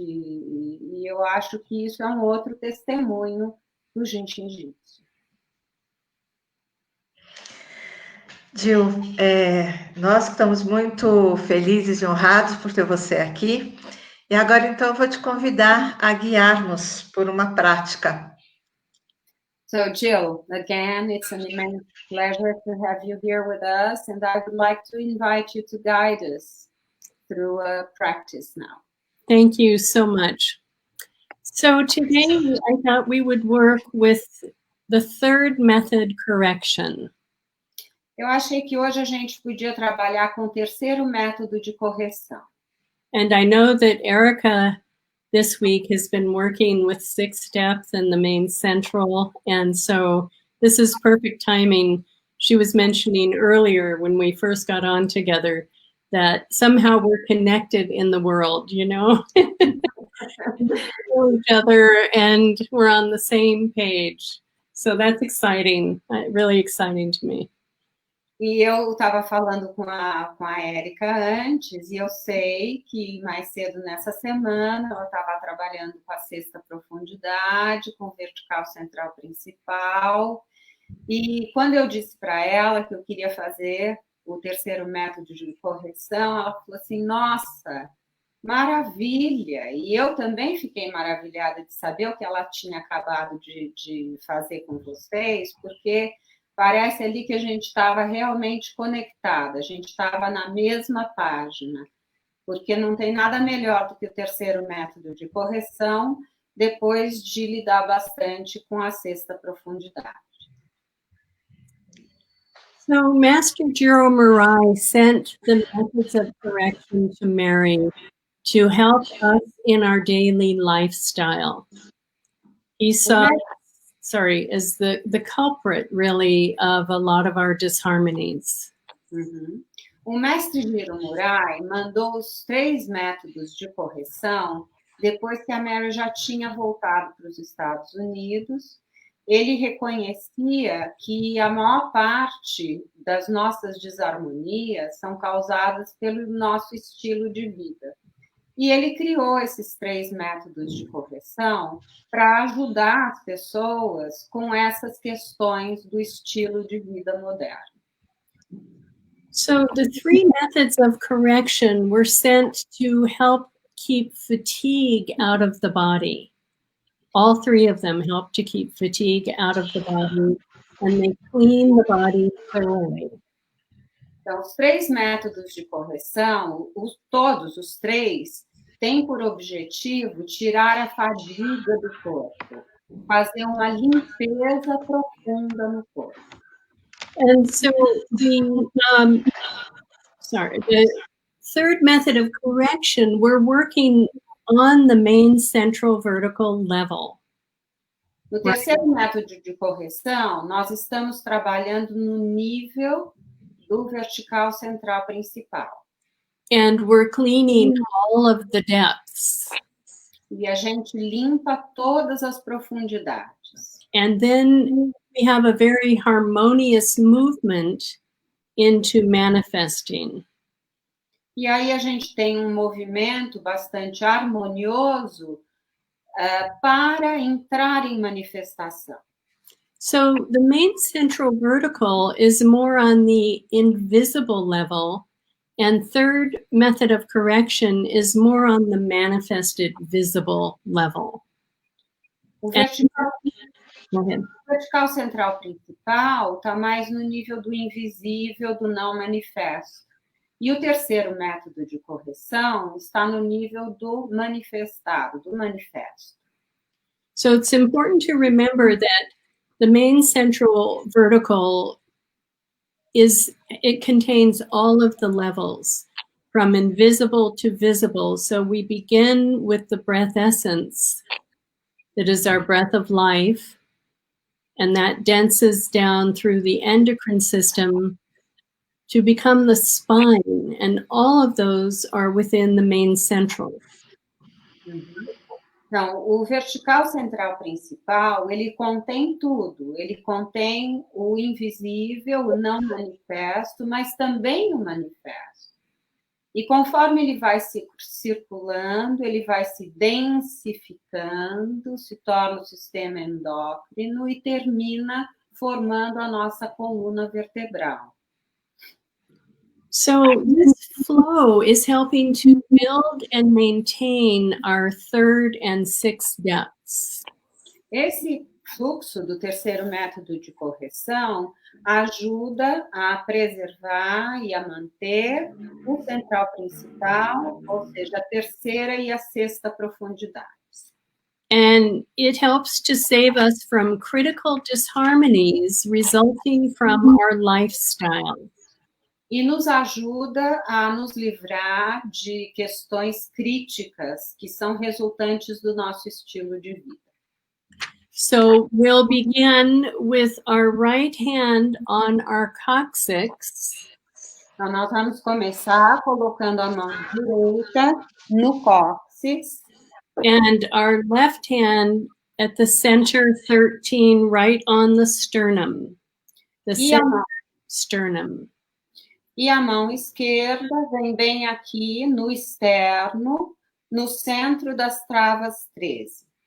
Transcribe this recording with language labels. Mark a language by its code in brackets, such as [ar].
[pt] E eu acho que isso é um outro testemunho do Jin Shin Jyutsu. Gil, nós estamos muito felizes e honrados por ter você aqui. E agora, então, eu vou te convidar a guiar-nos por uma prática. [en] So, Jill, again, it's an immense pleasure to have you here with us, and I would like to invite you to guide us through a practice now. Thank you so much. So today I thought we would work with the third method, correction. [pt] Eu achei que hoje a gente podia trabalhar com o terceiro método de correção. [en] And I know that Erica this week has been working with 6 steps and the main central. And so this is perfect timing. She was mentioning earlier when we first got on together that somehow we're connected in the world, you know, each other, and we're on the same page. So that's exciting, really exciting to me. [pt] E eu estava falando com a Érica antes, e eu sei que mais cedo nessa semana ela estava trabalhando com a sexta profundidade, com o vertical central principal, e quando eu disse para ela que eu queria fazer o terceiro método de correção, ela falou assim, nossa, maravilha! E eu também fiquei maravilhada de saber o que ela tinha acabado de fazer com vocês, porque parece ali que a gente estava realmente conectada, a gente estava na mesma página, porque não tem nada melhor do que o terceiro método de correção, depois de lidar bastante com a sexta profundidade. [en] So Master Jiro Murai sent the methods of correction to Mary to help us in our daily lifestyle. He saw, is the culprit, really, of a lot of our disharmonies. Uhum. [pt] O mestre Jiro Murai mandou os 3 métodos de correção depois que a Mary já tinha voltado para os Estados Unidos. Ele reconhecia que a maior parte das nossas desarmonias são causadas pelo nosso estilo de vida. E ele criou esses 3 métodos de correção para ajudar as pessoas com essas questões do estilo de vida moderno. [en] So the 3 methods of correction were sent to help keep fatigue out of the body. All 3 of them help to keep fatigue out of the body, and they clean the body thoroughly. [pt] Então, os 3 métodos de correção, todos os 3, têm por objetivo tirar a fadiga do corpo, fazer uma limpeza profunda no corpo. [en] And so the third method of correction, we're working on the main central vertical level. [pt] No terceiro método de correção, nós estamos trabalhando no nível do vertical central principal. [en] And we're cleaning all of the depths. [pt] E a gente limpa todas as profundidades. [en] And then we have a very harmonious movement into manifesting. [pt] E aí a gente tem um movimento bastante harmonioso para entrar em manifestação. [en] So the main central vertical is more on the invisible level, and third method of correction is more on the manifested visible level. [pt] O [en] Go ahead. [pt] vertical central principal está mais no nível do invisível, do não manifesto. E o terceiro método de correção está no nível do manifestado, do manifesto. [en] So it's important to remember that the main central vertical it contains all of the levels from invisible to visible. So we begin with the breath essence, that is our breath of life, and that denses down through the endocrine system to become the spine, and all of those are within the main central. [pt] Então, o vertical central principal, ele contém tudo. Ele contém o invisível, o não manifesto, mas também o manifesto. E conforme ele vai se circulando, ele vai se densificando, se torna o sistema endócrino e termina formando a nossa coluna vertebral. [en] So this flow is helping to build and maintain our third and sixth depths. [pt] Esse fluxo do terceiro método de correção ajuda a preservar e a manter o central principal, ou seja, a terceira e a sexta profundidades. [en] And it helps to save us from critical disharmonies resulting from our lifestyle. [pt] E nos ajuda a nos livrar de questões críticas que são resultantes do nosso estilo de vida. [en] So we'll begin with our right hand on our coccyx. [pt] Então, nós vamos começar colocando a mão direita no cóccix. [en] And our left hand at the center 13, right on the sternum. The center sternum. [pt] E a mão esquerda vem bem aqui no externo, no centro das travas 13.